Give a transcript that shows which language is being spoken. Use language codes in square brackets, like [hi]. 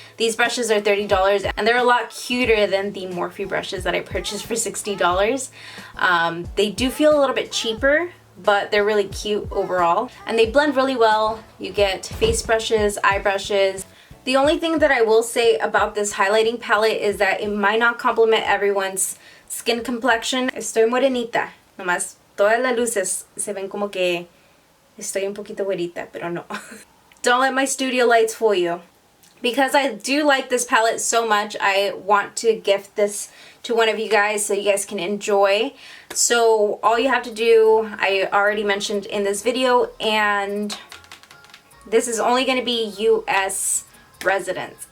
[en] These brushes are $30, and they're a lot cuter than the Morphe brushes that I purchased for $60. They do feel a little bit cheaper, but they're really cute overall, and they blend really well. You get face brushes, eye brushes. The only thing that I will say about this highlighting palette is that it might not complement everyone's skin complexion. [es] Estoy morenita, nomás todas las luces se ven como que estoy un poquito güerita, pero no. [en] Don't let my studio lights fool you. Because I do like this palette so much, I want to gift this to one of you guys so you guys can enjoy. So all you have to do, I already mentioned in this video, and this is only going to be US residents.